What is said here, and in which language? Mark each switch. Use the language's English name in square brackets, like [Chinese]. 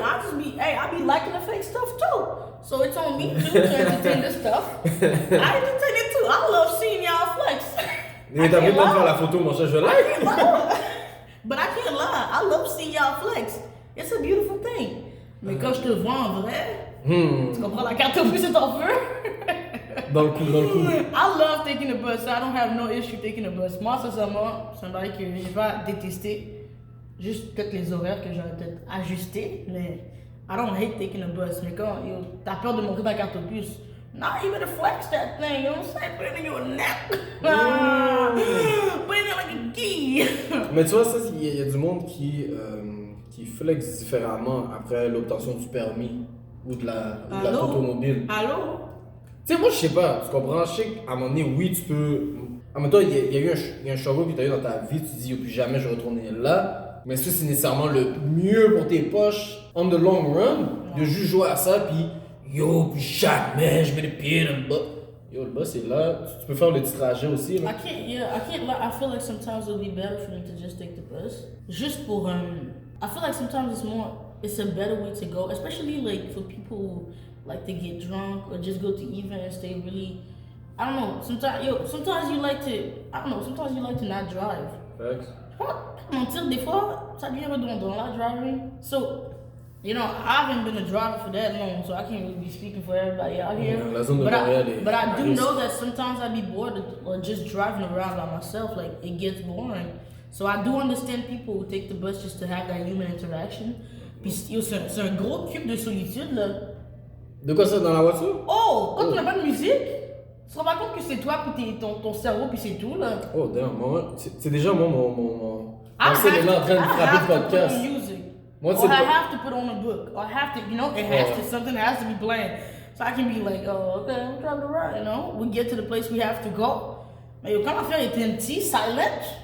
[English] I be liking the fake stuff too. So it's on me too to entertain this stuff. I entertain it too. I love seeing y'all flex. [French] Mais t'as pas le temps de faire la photo, mon cher, je like. [English] But I can't lie. I love seeing y'all flex. It's a beautiful thing. [French] Mais quand je te vois en vrai, tu comprends la carte bleue, c'est en feu. Dans le coup. [English] I love taking the bus. So I don't have no issue taking the bus. [French] Moi, sincèrement, c'est un bail que je vais détester. Juste peut-être les horaires que j'aurais peut-être ajustés, mais [English] I don't hate taking the bus. [French] Mais quand t'as peur de montrer ta carte puce, [English] nah, you better flex that thing, you know what I'm saying? Put it in your neck. Put it in like a key. [French] Mais tu vois, ça, il y a du monde qui flex différemment après l'obtention du permis ou de la automobile. Allô? Tu sais, moi, je sais pas, tu comprends? Je sais qu'à un moment donné, oui, tu peux. En même temps, il y a un struggle que tu as eu dans ta vie, tu te dis, plus jamais je vais retourner là. Mais est-ce que c'est nécessairement le mieux pour tes poches, [English] on the long run, [French] de juste jouer à ça, puis yo, plus jamais je mets les pieds dans le bas. Yo, le bas, c'est là, tu peux faire le petit trajet aussi. Là. [English] I feel like sometimes it'll be better for me to just take the bus. Just for, I feel like sometimes it's a better way to go, especially like for people who like to get drunk or just go to events, they really, I don't know, sometimes you like to not drive. Facts. [French] Mentir, des fois, ça devient redondant là, driving. [English] So, you know, I haven't been a driver for that long, so I can't really be speaking for everybody out here. [French] La zone de Montréal [English] but I do know that sometimes I be bored or just driving around by myself, like it gets boring. So I do understand people who take the bus just to have that human interaction. [French] Puis c'est un gros cube de solitude là. De quoi ça, dans la voiture? Oh, quand tu n'as pas de musique, tu te rends pas compte que c'est toi puis ton cerveau puis c'est tout là. Oh damn, moi, c'est déjà mon cellulaire en train de frapper le podcast. Moi, [English] or I have to put on a book. Or I have to, you know, something has to be playing. So I can be like, oh, okay, I'm driving around, you know. We get to the place we have to go. [French] Mais quand l'affaire est [English] empty, silent.